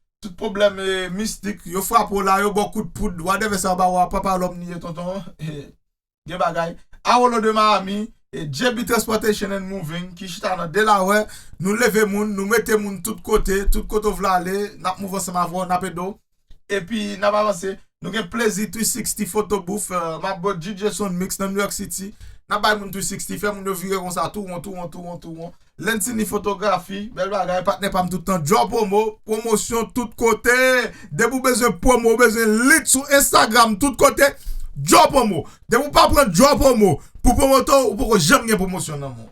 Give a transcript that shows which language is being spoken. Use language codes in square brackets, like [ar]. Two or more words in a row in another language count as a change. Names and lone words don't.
[ht] Tout pwoblèm, e, mistik, yo fwape la, yo bon kout poud, whatever sa ba wa, Papa Lhomme ni tonton. E, gen bagay. Awolo de Miami, e J B Transportation and Moving, ki chita nan Delaware. Nou leve moun, nou mete moun tout kote, tout kote ou vle ale, n ap mouve ansanm avè, n ap edo. E pi, n ap avanse. Nou gen Plezi three sixty Photo Booth, euh, ma boy D J Sound Mix nan New York City. N ap bay moun [en] three sixty, [ht] fè moun yo vire konsa, tou won, tou won, tou won, tou won. Lentini Fotografi, bèl bagay, patnè pa m tout tan. Job promo, pwomosyon tout kote. De pou bezwen pwomo, bezwen lit sou Instagram, tout kote. Job promo. De pou pa pran job promo, pou pwomoto, ou pou janm gen pwomosyon nan moun.